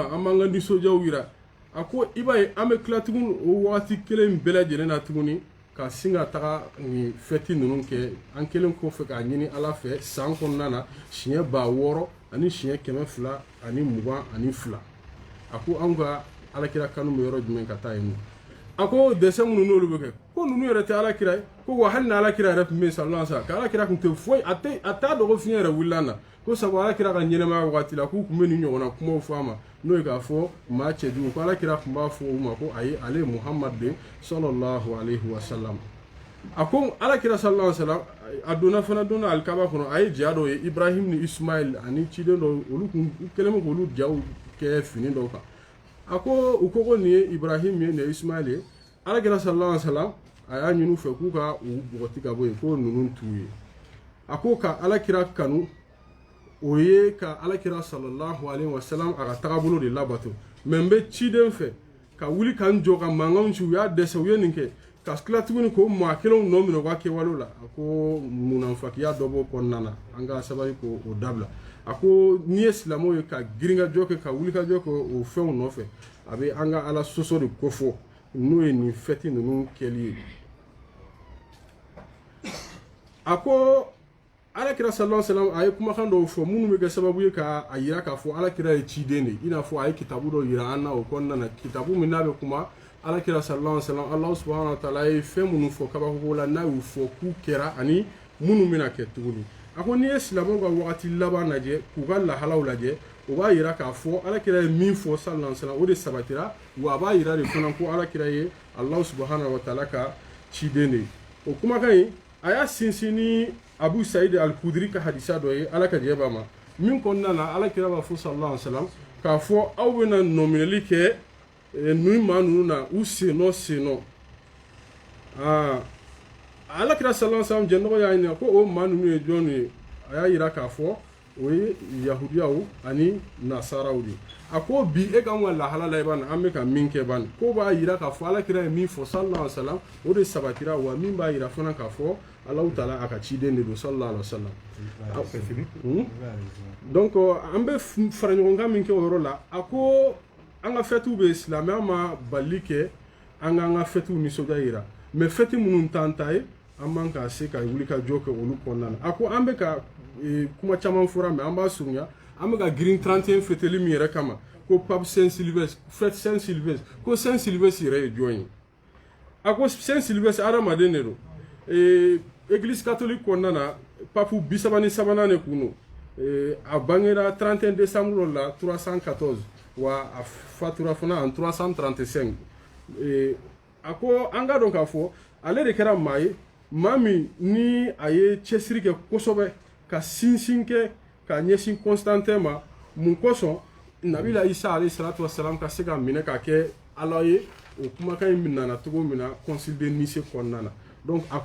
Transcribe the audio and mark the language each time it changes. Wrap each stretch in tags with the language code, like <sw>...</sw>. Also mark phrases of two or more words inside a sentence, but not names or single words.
<bm>an b'an ka nisɔndiyaw yira a ko i b'a ye an bɛ tila tuguni o wagati kelen bɛɛ lajɛlen na tuguni ka sin ka taga nin fɛti ninnu kɛ an kelen kɔfɛ k'a ɲini ala fɛ san kɔnɔna na siɲɛ 600 ani siɲɛ 200 ani 22 a ko anw ka alakira kanu bɛ yɔrɔ jumɛn ka taa yen nɔ a ko dɛsɛ minnu n'olu bɛ kɛ ko ninnu yɛrɛ tɛ alakira ye ko wa hali ni alakira yɛrɛ tun bɛ yen</bm> <ar>صلى الله عليه وسلم</ar> <bm>ka alakira tun tɛ foyi a t'a dɔn ko fiɲɛ yɛrɛ wulila na ko sabu alakira ka ɲɛnɛmaya wagati la k'u tun bɛ nin ɲɔgɔnna kumaw fɔ a ma n'o ye k'a fɔ maa cɛjugu ko alakira tun b'a fɔ u ma ko ayi ale ye muhamadu de</bm> <ar>صلى الله عليه وسلم</ar> <bm>a ko alakira</bm> <ar>صلى الله عليه وسلم</ar> <bm>a donna fana donna alikaba kɔnɔ a ye ja dɔw ye ibrahim ni ismail ani ciden dɔw olu kun kɛlen bɛ k'olu jaw kɛ fini dɔw kan a ko u ko nin ye ibrahim ye nin ye ismail ye alakira</bm> <ar>صلى الله عليه وسلم</ar> <bm>a y'a ɲini u fɛ k'u ka u bɔgɔti ka bɔ yen ko ninnu t'u ye a ko ka alakira kanu o ye ka alakira</bm> <ar>صلى الله عليه وسلم</ar> <bm>a ka tagabolo de labato mɛ n bɛ ciden fɛ ka wuli ka n jɔ ka mankanw ci u y'a dɛsɛ u ye nin kɛ ka tila tuguni ko maa kelenw nɔ minɛ u ka kɛwalew la a ko munafakiya dɔ b'o kɔnɔna na an ka sabali k'o dabila a ko n'i ye silamɛw ye ka giringajɔ kɛ ka wulikajɔ kɛ o fɛnw nɔfɛ a bɛ an ka ala sɔsɔ de kofɔ n'o ye nin fɛti ninnu kɛli ye a ko alakira</bm> <ar>صلى الله عليه وسلم</ar> <bm>a ye kumakan dɔw fɔ minnu bɛ kɛ sababu ye ka a yira k'a fɔ alakira ye ciden de i n'a fɔ a ye kitabu dɔ yira an na o kɔnɔna na kitabu min n'a bɛ kuma alakira</bm> <ar>صلى الله عليه وسلم الله سبحانه وتعالى</ar> <bm>ye fɛn minnu fɔ kabako la n'a y'u fɔ k'u kɛra ani minnu bɛna kɛ tuguni a ko n'i ye silamɛw ka wagati laban lajɛ k'u ka lahalaw lajɛ o b'a yira k'a fɔ alakira ye min fɔ</bm> <ar>صلى الله عليه وسلم</ar> <bm>o de sabatira wa a b'a yira de fana ko alakira ye</bm> <ar>الله سبحانه وتعالى</ar> <bm>ka ciden de o kumakan in a y'a sinsin ni Abu Saïd al-Khudri ka hadisa dɔ ye ala ka jɛ b'a ma min kɔnɔna na alakira b'a fɔ</bm> <ar>صلى الله عليه وسلم</ar> <bm>k'a fɔ aw bɛna nɔminɛli kɛ nin maa ninnu na u sennɔ alakira</bm> <ar>صلى الله عليه وسلم</ar> <bm>jɛnɔgɔ y'a ɲininka ko o maa ninnu ye jɔn ye a y'a yira k'a fɔ o ye yahudiyaw ani nasaraw de a ko bi e kan ka lahala la i ban an bɛ ka min kɛ ban ko b'a yira k'a fɔ alakira ye min fɔ</bm> <ar>صلى الله عليه وسلم</ar> <bm>o de sabatira wa min b'a yira fana k'a fɔ</bm> <ar>الله تعالى</ar> <bm>a ka ciden de don</bm> <ar>صلى الله عليه وسلم</ar> <bm>donc an bɛ fara ɲɔgɔn kan min kɛ o yɔrɔ la a ko an ka fɛtiw bɛ silamɛya ma bali kɛ an k'an ka fɛtiw nisɔndiya yira mais fɛti minnu t'an ta ye an man ka se ka wuli ka jɔ kɛ olu kɔnɔna na a ko an bɛ ka kuma caman fɔra mais an b'a surunya an bɛ ka girin 31 fêteli min yɛrɛ kama ko</bm> <fr>pape Saint Sylvestre fête Saint Sylvestre</fr> <bm>ko Saint Sylvestre yɛrɛ ye jɔn ye a ko Saint Sylvestre adamaden de don</bm> <fr>église catholique</fr> <bm>kɔnɔna na pape 33 de kun don a bangera 31 décembre la 314 wa a fatura fana en 335 a ko an ka dɔn k'a fɔ ale de kɛra maa ye maa min ni a ye cɛsiri kɛ kosɛbɛ ka sinsin kɛ ka ɲɛsin Constantin ma mun kosɔn nabila Isa</bm> <ar>عليه الصلاة والسلام</ar> <bm>ka se ka minɛ ka kɛ ala ye o kumakan in nana cogo min na</bm> <fr>concile de Nice</fr> <bm>kɔnɔna na donc a</bm>